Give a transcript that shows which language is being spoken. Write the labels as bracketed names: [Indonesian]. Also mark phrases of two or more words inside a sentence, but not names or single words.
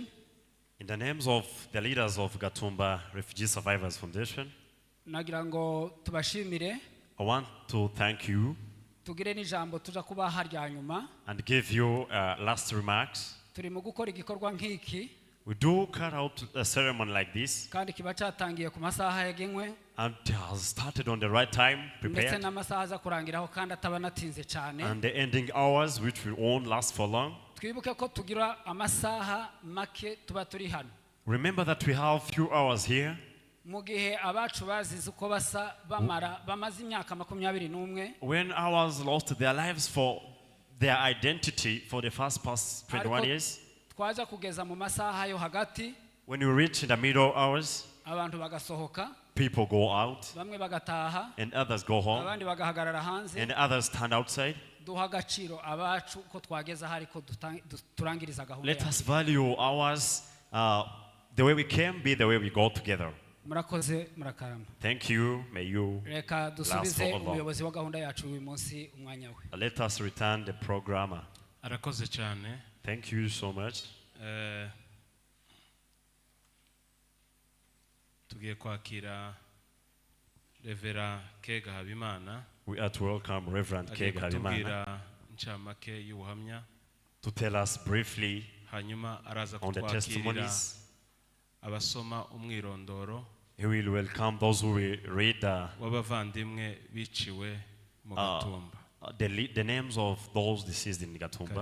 [English] In the names of the leaders of Gatumba Refugee Survivors Foundation, [Kinyarwanda] nagira ngo tubashimire. [English] I want to thank you [Kinyarwanda] tugire n'ijambo tuja kuba harya nyuma [English] and give you last remarks. [Kinyarwanda] Turi mu gukora igikorwa nk'iki. [English] We do carry out a ceremony like this, [Kinyarwanda] kandi kiba cyatangiye ku masaha yagenwe, [English] and it has started on the right time, [Kinyarwanda] ndetse [English] prepared, [Kinyarwanda] n'amasaha aza kurangiraho kandi ataba natinze cyane. [English] and the ending hours which won't last for long. [Kinyarwanda] Twibuke ko tugira amasaha make tuba turi hano. [English] Remember that we have few hours here. [Kinyarwanda] Mu gihe abacu bazize uko basa bamaze imyaka 21. [English] When ours lost their lives for their identity for the past 21 years. [Kinyarwanda] Twaza kugeza mu masaha yo hagati. [English] When you reach in the middle hours, [Kinyarwanda] abantu bagasohoka. [English] People go out. [Kinyarwanda] Bamwe bagataha. [English] And others go home. [Kinyarwanda] Abandi bagahagarara hanze. [English] And others stand outside. [Kinyarwanda] Duha agaciro abacu ko twageza hari ko turangiriza gahunda. [English] Let us value ours the way we can be, the way we go together. [Kinyarwanda] Murakoze murakarama. [English] Thank you. May you [Kinyarwanda] reka dusubize umuyobozi wa gahunda yacu uyu munsi umwanya we. [English] Let us return the programmer. [Kinyarwanda] Arakoze cyane. [English] Thank you so much. [Kinyarwanda] Tugiye kwakira Revera Kega Habimana. [English] We are to welcome Reverend Kega Habimana to tell us briefly on the testimonies. [Kinyarwanda] Abasoma umwirondoro. [English] He will welcome those who will read [Kinyarwanda] wabavandimwe biciwe mu Gatumba. [English] The names of those deceased in Gatumba.